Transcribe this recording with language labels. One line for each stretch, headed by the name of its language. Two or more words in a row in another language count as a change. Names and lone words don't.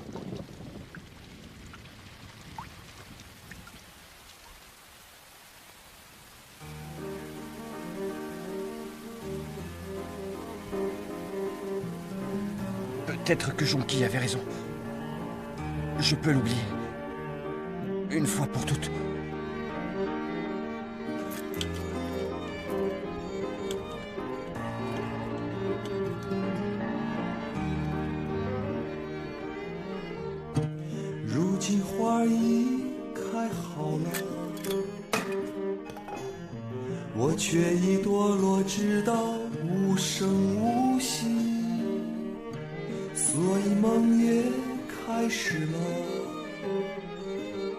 French: Peut-être que Jonki avait raison. Je peux l'oublier. Une fois pour toutes.
Chinese: 如今花已开好了，我却已堕落，直到无声无息，所以梦也开始了。